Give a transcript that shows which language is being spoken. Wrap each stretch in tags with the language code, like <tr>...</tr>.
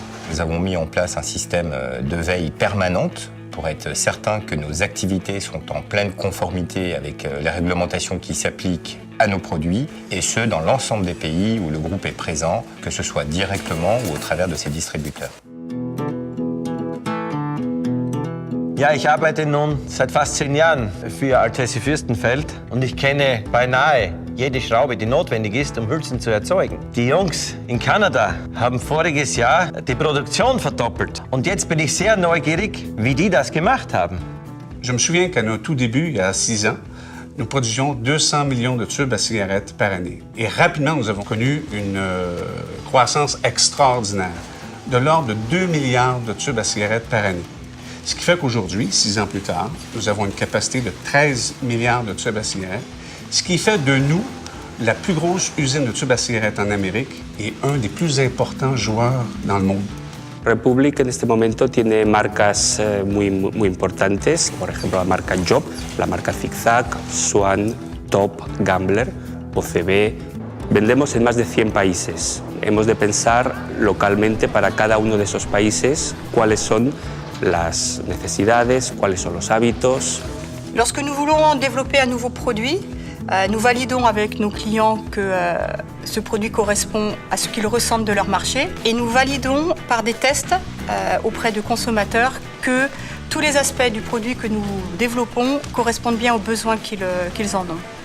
<fr>Nous avons mis en place un système de veille permanente pour être certain que nos activités sont en pleine conformité avec les réglementations qui s'appliquent à nos produits, et ce, dans l'ensemble des pays où le groupe est présent, que ce soit directement ou au travers de ses distributeurs.</fr> <de>Ja, ich arbeite nun seit fast 10 Jahren für Altessi Fürstenfeld und ich kenne beinahe jede Schraube, die notwendig ist, um Hülsen zu erzeugen. Die Jungs in Kanada haben voriges Jahr die Produktion verdoppelt und jetzt bin ich sehr neugierig, wie die das gemacht haben.</de> <fr>Je me souviens qu'à nos tout débuts, il y a 6 ans, nous produisions 200 millions de tubes à cigarettes par année. Et rapidement, nous avons connu une croissance extraordinaire, de l'ordre de 2 milliards de tubes à cigarettes par année. Ce qui fait qu'aujourd'hui, 6 ans plus tard, nous avons une capacité de 13 milliards de tubes à cigarettes, ce qui fait de nous la plus grosse usine de tubes à cigarettes en Amérique et un des plus importants joueurs dans le monde.</fr> <es>Republic en este momento tiene marcas muy importantes, por ejemplo la marca Job, la marca Zigzag, Swan, Top, Gambler, OCB. Vendemos en más de 100 países. Hemos de pensar localmente para cada uno de esos países cuáles son las necesidades, cuáles son los hábitos.</es> <fr>Lorsque nous voulons développer un nouveau produit, nous validons avec nos clients que ce produit correspond à ce qu'ils ressentent de leur marché et nous validons par des tests auprès de consommateurs que tous les aspects du produit que nous développons correspondent bien aux besoins qu'ils en ont.</fr>